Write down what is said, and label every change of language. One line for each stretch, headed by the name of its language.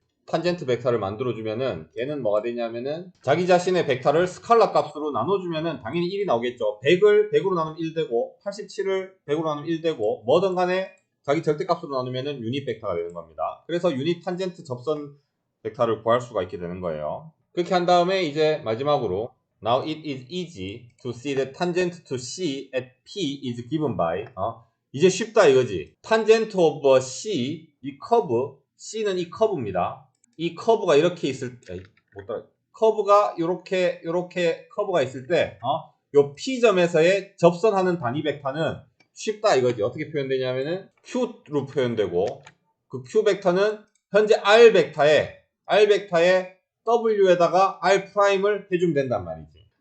Korean: 탄젠트 벡터를 만들어주면은 얘는 뭐가 되냐면은 자기 자신의 벡터를 스칼라 값으로 나눠주면은 당연히 1이 나오겠죠. 100을 100으로 나누면 1 되고 87을 100으로 나누면 1 되고 뭐든 간에 자기 절대값으로 나누면은 유닛 벡터가 되는 겁니다. 그래서 유닛 탄젠트 접선 벡터를 구할 수가 있게 되는 거예요. 그렇게 한 다음에 이제 마지막으로
English: Now it is easy to see that tangent to C at P is given by
Korean: 이제 쉽다 이거지.
English: tangent of C
Korean: 이 커브 C는 이 커브입니다. 이 커브가 이렇게 있을 때 커브가 요렇게 커브가 있을 때 요 P점에서의 접선하는 단위 벡터는 쉽다 이거지. 어떻게 표현되냐면은 Q로 표현되고 그 Q 벡터는 현재 R 벡터에 W에다가 R'을 해주면 된단 말이지.